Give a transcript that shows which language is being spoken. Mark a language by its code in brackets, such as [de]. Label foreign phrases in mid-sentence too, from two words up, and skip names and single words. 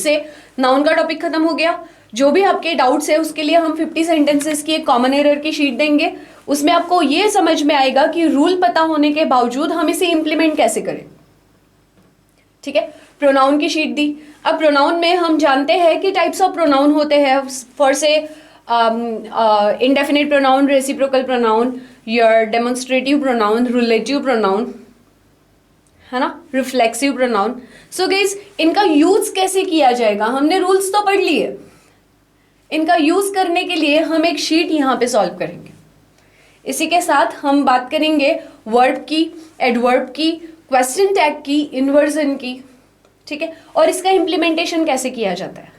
[hi] से नाउन का टॉपिक खत्म हो गया, जो भी आपके डाउट्स है उसके लिए हम 50 सेंटेंसेस की एक [en] common error [hi] की शीट देंगे। उसमें आपको ये समझ में आएगा कि रूल पता होने के बावजूद हम इसे इंप्लीमेंट कैसे करें। ठीक है, प्रोनाउन की शीट दी। अब प्रोनाउन में हम जानते हैं कि [en] types of pronoun [hi] होते हैं, [en] for say indefinite pronoun, reciprocal pronoun, your demonstrative pronoun, relative pronoun, [hi] है ना, [en] reflexive pronoun. So guys, [hi] इनका यूज कैसे किया जाएगा, हमने रूल्स तो पढ़ लिए, इनका यूज करने के लिए हम एक शीट यहाँ पे सॉल्व करेंगे। इसी के साथ हम बात करेंगे वर्ब की, एडवर्ब की, [en] question tag [hi] की, इन्वर्जन की। ठीक है, और इसका इम्प्लीमेंटेशन कैसे किया जाता है।